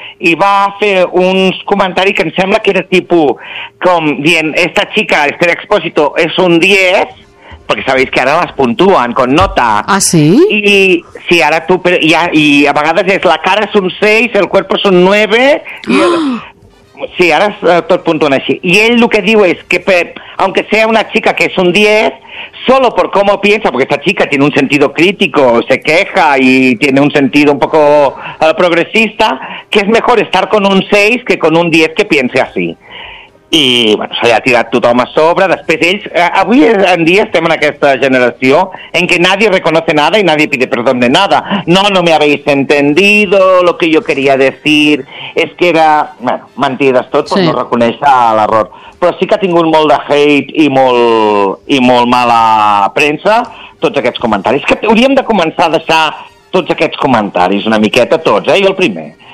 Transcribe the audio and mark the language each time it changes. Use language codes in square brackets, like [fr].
[ca] I va fer uns comentaris que em sembla que era tipus com dient, [es] esta chica, [ca] Esther Expósito, és un 10, perquè sabeu que ara les puntuen, [es] con nota. [ca] Ah, sí? I ara tu, i a vegades és la cara és un 6, [es] el cuerpo [ca] és un 9, i sí, ara és tot puntuen així. I ell el que diu és que, [es] aunque sea una chica que és un 10, solo por cómo piensa, porque esta chica tiene un sentido crítico, se queja y tiene un sentido un poco progresista, que es mejor estar con un 6 que con un 10 que piense así. [ca] I, bueno, se li ha tirat tothom a sobre. Després ells, avui en dia estem en aquesta generació en què [es] nadie reconoce nada y nadie pide perdón de nada. No me habéis entendido, lo que yo quería decir es que era, bueno, [ca] mentides tot, sí. [es] Pues [ca] no reconeixer l'error. Però sí que ha tingut molt de hate i molt mala premsa tots aquests comentaris. Que hauríem de començar a deixar tots aquests comentaris, una miqueta tots, jo el primer.